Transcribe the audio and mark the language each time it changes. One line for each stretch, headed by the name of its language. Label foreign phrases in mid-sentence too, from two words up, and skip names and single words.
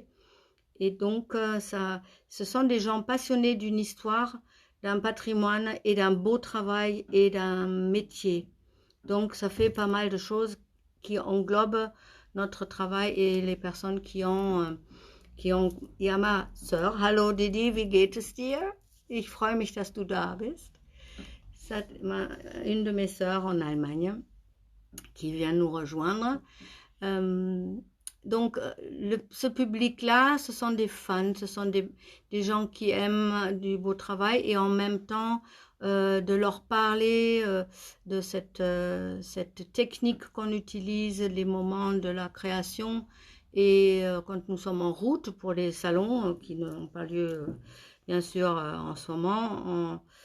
French: Et donc, ce sont des gens passionnés d'une histoire, d'un patrimoine et d'un beau travail et d'un métier. Donc, ça fait pas mal de choses qui englobent notre travail et les personnes qui ont. Il y a ma Sœur.
German: Hallo Didi, wie geht es dir? Ich freue mich, dass du da bist.
French: C'est une de mes sœurs en Allemagne qui vient nous rejoindre. Donc, ce public-là, ce sont des fans, ce sont des gens qui aiment du beau travail et en même temps de leur parler de cette technique qu'on utilise, les moments de la création et quand nous sommes en route pour les salons qui n'ont pas lieu, bien sûr, en ce moment,